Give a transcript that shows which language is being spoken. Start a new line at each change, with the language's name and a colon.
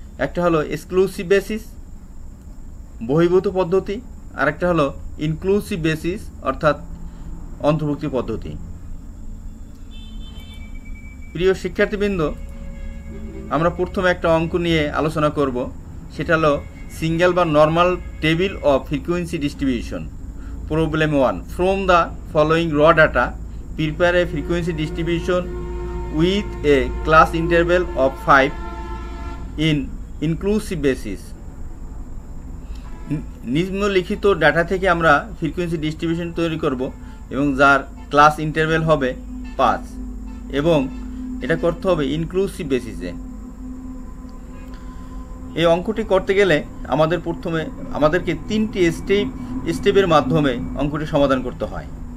Bangla: একটা হলো exclusive basis বহির্ভূত পদ্ধতি, আর একটা হলো ইনক্লুসিভ বেসিস অর্থাৎ অন্তর্ভুক্তি পদ্ধতি। প্রিয় শিক্ষার্থীবৃন্দ, আমরা প্রথমে একটা অঙ্ক নিয়ে আলোচনা করব। সেটা হলো সিঙ্গেল বা normal table of frequency distribution.
English: Problem 1, from the following raw data prepare a frequency distribution with a class interval of 5 in inclusive basis.
Bangla: নিম্নলিখিত ডাটা থেকে আমরা ফ্রিকোয়েন্সি ডিস্ট্রিবিউশন তৈরি করব এবং যার ক্লাস ইন্টারভ্যাল হবে 5 এবং এটা করতে হবে ইনক্লুসিভ বেসিসে। এই অঙ্কটি করতে গেলে আমাদেরকে তিনটি স্টেপের মাধ্যমে অঙ্কটি সমাধান করতে হয়।